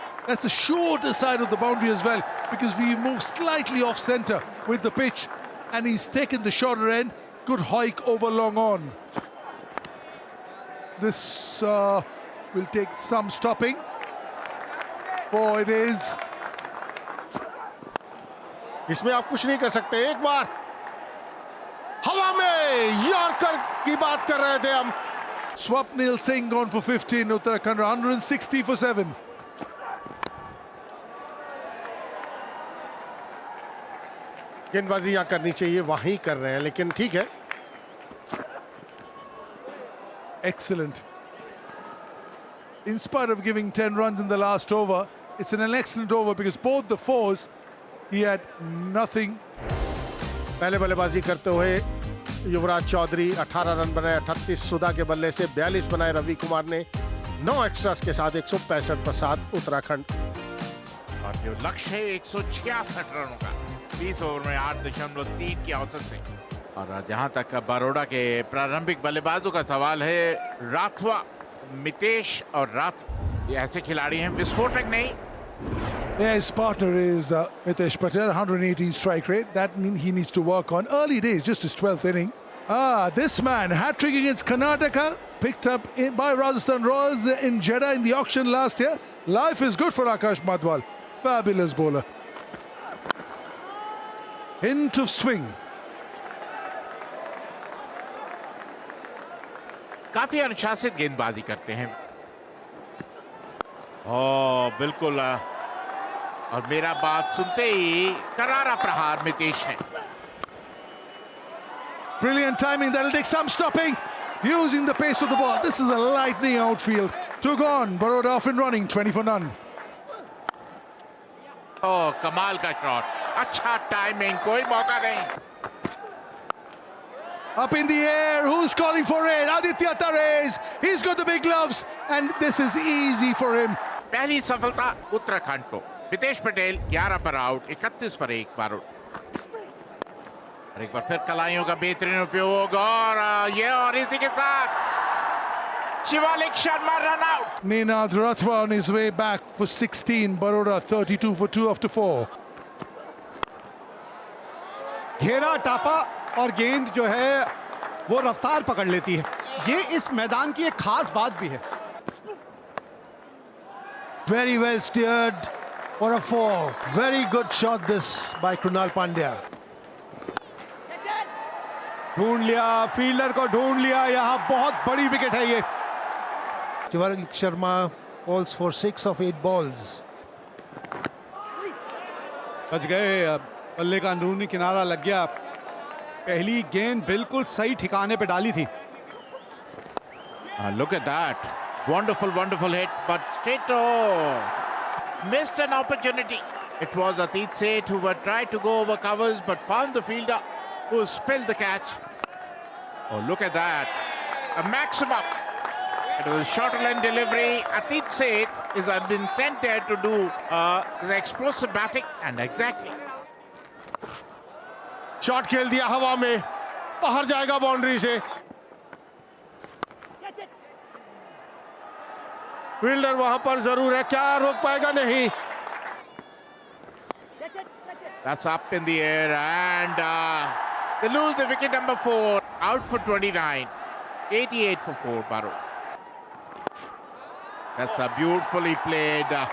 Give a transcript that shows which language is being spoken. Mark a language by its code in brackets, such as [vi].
[en] That's the shorter side of the boundary as well, because we move slightly off centre with the pitch, and he's taken the shorter end. Good hike over long on. This will take some stopping. Oh, it is. [hi] इसमें आप कुछ नहीं कर सकते. एक बार हवा में yorker की बात कर रहे थे हम. [en] Swapnil Singh gone for 15. Uttarakhand 160 for 7. [hi] गेंदबाजी यहाँ करनी चाहिए, वहीं कर रहे हैं, लेकिन ठीक है. [en] Excellent. In spite of giving 10 runs in the last over, it's an excellent over because both the fours, he had nothing. [hi] पहले बल्लेबाजी करते हुए युवराज चौधरी 18 रन बनाए. 38 सुधा के बल्ले से 42 बनाए रवि कुमार ने. 9 एक्स्ट्रास के साथ 165 पर साथ उत्तराखंड. और जो लक्ष्य है 166 रनों का 20 ओवर में 8.3 की औसत से. और जहां तक बड़ौदा के प्रारंभिक बल्लेबाजों का सवाल है, राठवा, मितेश और राथ ये ऐसे खिलाड़ी हैं विस्फोटक नहीं. [en] Yeah, his partner is Mitesh Patel, 118 strike rate. That means he needs to work on. Early days, just his 12th inning. This man, hat-trick against Karnataka, picked up by Rajasthan Royals in Jeddah in the auction last year. Life is good for Akash Madhwal. Fabulous bowler. Hint of swing. [hi] काफी अनुशासित गेंदबाजी करते हैं. ओ बिल्कुल. और मेरा बात सुनते ही करारा प्रहार मितेश ने. [en] Brilliant timing. That'll take some stopping. Using the pace of the ball. This is a lightning outfield. Took on. Baroda off and running. 20 for none. [hi] ओ कमाल का शॉट. अच्छा टाइमिंग, कोई मौका नहीं. [en] Up in the air. Who's calling for it? Aditya Tares. He's got the big gloves. And this is easy for him. [hi] पहली सफलता उत्तराखंड को. मितेश पटेल 11 पर आउट, 31 पर 1 बारूद. और एक बार फिर कलाइयों का बेहतरीन उपयोग और इसी के साथ Shivalik Sharma run out. [en] Ninad Rathwa on his way back for 16. Baroda 32 for 2 after 4. [hi] घेरा टापा और गेंद जो है वो रफ्तार पकड़ लेती है. ये इस मैदान की एक खास बात भी है. [en] Very well steered for a 4. Very good shot this by Krunal Pandya. [hi] ढूंढ लिया, फील्डर को ढूंढ लिया. यहाँ बहुत बड़ी विकेट है ये. [en] Shivalik Sharma falls for 6 of 8 balls. [hi] बच गए. बल्ले का अंदरूनी किनारा लग गया. पहली गेंद बिल्कुल सही ठिकाने पे डाली थी. [en] Look at that. Wonderful hit, but straight missed an opportunity. It was Atit Seth who were tried to go over covers but found the fielder who spilled the catch. Oh, look at that. A maximum. It was a short line delivery. Atit Seth has been sent there to do the explosive batting, and exactly. [hi] Shot खेल दिया हवा में, बाहर जाएगा boundary से. Fielder वहां पर जरूर है, क्या रोक पाएगा? नहीं. [en] That's up in the air, and they lose the wicket number 4. Out for 29. 88 for 4, Baro. That's a beautifully played.